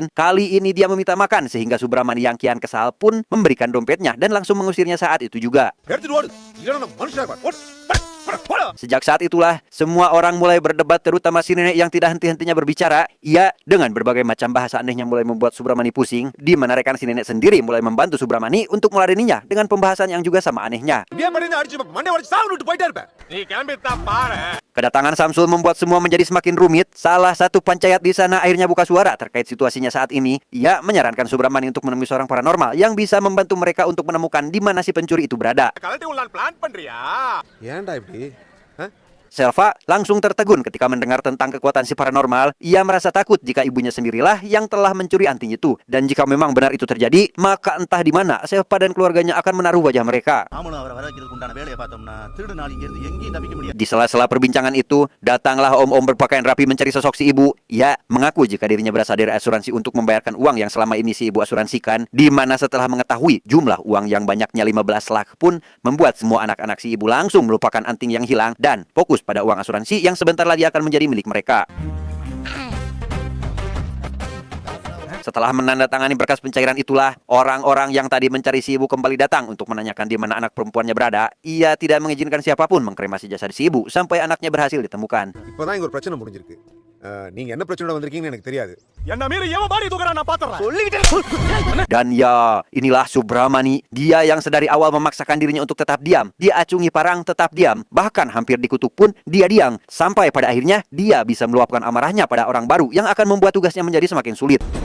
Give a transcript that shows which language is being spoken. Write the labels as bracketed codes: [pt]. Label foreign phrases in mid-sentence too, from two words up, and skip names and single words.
[id] Kali ini dia meminta makan sehingga Subramani yang kian kesal pun memberikan dompetnya dan langsung mengusirnya saat itu juga. Sejak saat itulah, semua orang mulai berdebat, terutama si nenek yang tidak henti-hentinya berbicara. Ia dengan berbagai macam bahasa anehnya mulai membuat Subramani pusing, di mana rekan si nenek sendiri mulai membantu Subramani untuk meladeninya dengan pembahasan yang juga sama anehnya. Dia pada [ta] aடிச்சு மண்டை உடைச்சு சாவு விட்டு போயிட்டே இருப்பேன். நீ கிளம்பி தான் பாரு. [id] Kedatangan Samsul membuat semua menjadi semakin rumit. Salah satu panchayat di sana akhirnya buka suara terkait situasinya saat ini. Ia menyarankan Subramani untuk menemui seorang paranormal yang bisa membantu mereka untuk menemukan di mana si pencuri itu berada. [ta] கலட்டி உள்ளான் பிளான் பண்றியா? ஏன்டா இப்படி? [id] Selva langsung tertegun ketika mendengar tentang kekuatan si paranormal. Ia merasa takut jika ibunya sendirilah yang telah mencuri anting itu. Dan jika memang benar itu terjadi, maka entah di mana Selva dan keluarganya akan menaruh wajah mereka. [ta] நாமளும் அவரை வர வைக்கிறதுக்கு உண்டான வேலையை பார்த்தோம்னா திருடு நாள் இங்கிருந்து எங்கேயும் தப்பிக்க முடியாது. [id] Di sela-sela perbincangan itu, datanglah om-om berpakaian rapi mencari sosok si ibu. Ia mengaku jika dirinya berasal dari asuransi untuk membayarkan uang yang selama ini si ibu asuransikan, di mana setelah mengetahui jumlah uang yang banyaknya 15 lakh pun membuat semua anak-anak si ibu langsung melupakan anting yang hilang dan fokus pada uang asuransi yang sebentar lagi akan menjadi milik mereka. Setelah menandatangani berkas pencairan itulah, orang-orang yang tadi mencari si ibu kembali datang untuk menanyakan di mana anak perempuannya berada. Ia tidak mengizinkan siapapun mengkremasi jasad si ibu sampai anaknya berhasil ditemukan. [ta] இப்போதான் இங்க ஒரு பிரச்சனை முடிஞ்சிருக்கு. நீங்க என்ன பிரச்சனையோட வந்திருக்கீங்கன்னு எனக்கு தெரியாது. [id] Dan ya, inilah Subramani. Dia yang sedari awal memaksakan dirinya untuk tetap diam. Dia acungi parang tetap diam. Bahkan hampir dikutuk pun dia diam. Sampai pada akhirnya dia bisa meluapkan amarahnya pada orang baru yang akan membuat tugasnya menjadi semakin sulit.